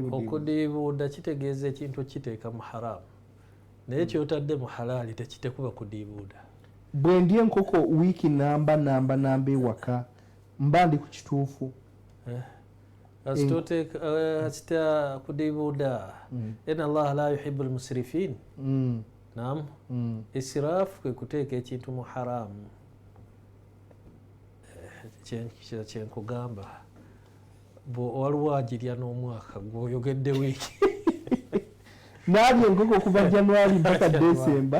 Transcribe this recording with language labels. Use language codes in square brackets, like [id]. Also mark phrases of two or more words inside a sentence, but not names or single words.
[lg] okudiibuuda kitegeeza ekintu kiteeka mu haramu naye kyotadde mu halaali tekitekuba kudiibuuda. bwe ndya enkoko wiiki namba ewaka mba ndi ku kituufu kasita kudiibuuda [ar] إن الله لا يحب المسرفين. [lg] naam israfu kwe kuteeka ekintu mu haramu. kyenkugamba waliwo agirya n'omwaka gwoyogedde wiiki naalya enkoko kuva januari mpaka desemba.